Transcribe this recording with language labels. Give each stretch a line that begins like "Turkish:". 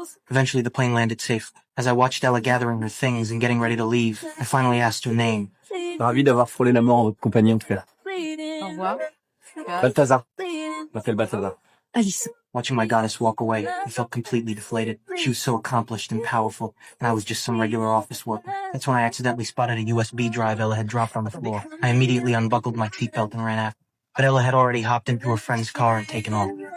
English: Eventually, the plane landed safe. As I watched Ella gathering her things and getting ready to leave, I finally asked her name.
French: Ravi d'avoir frôlé la mort en votre compagnie, en tout cas. Au revoir. Balthazar. Je m'appelle Balthazar. Alice.
English: Watching my goddess walk away, I felt completely deflated. She was so accomplished and powerful, and I was just some regular office worker. That's when I accidentally spotted a USB drive Ella had dropped on the floor. I immediately unbuckled my seatbelt and ran after. But Ella had already hopped into her friend's car and taken off.